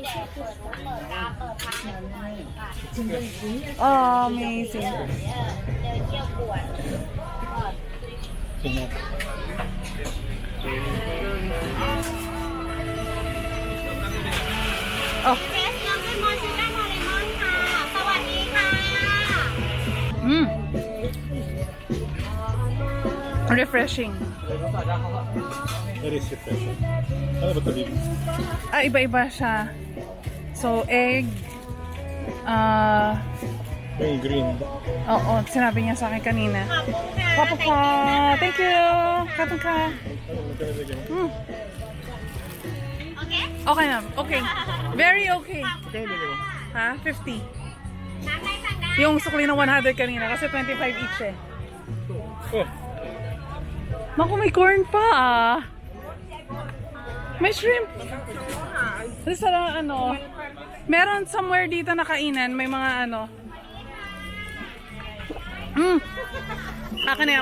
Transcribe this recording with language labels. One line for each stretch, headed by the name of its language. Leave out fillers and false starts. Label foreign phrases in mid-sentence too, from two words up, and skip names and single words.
English: Oh, amazing. Oh.
Thai: เฟสน้ำเลมอนชูการ์โมเลมอนค่ะ สวัสดีค่ะ
English: Refreshing. Very refreshing.
Filipino: Ano ba ito, baby? Iba-iba siya. So, egg. Yung green. Oo, sinabi niya sa akin kanina.
Thai: ขอบคุณค่ะ
Filipino: Kapag ka.
English: Thank you.
Filipino: Kapag ka. Ano ba ito nilagay mo?
Thai: โอเค
English: Okay na. Okay. Very okay.
Filipino: Ito nilagay mo? Ha? 50.
Thai: น้ำในสั่งได้
Filipino: Yung sukli ng 100 kanina kasi 25 each eh.
English: Oh,
Filipino: Naku, may corn pa ah. May shrimp. Sa meron somewhere dito na kainan, may mga Akin na yan.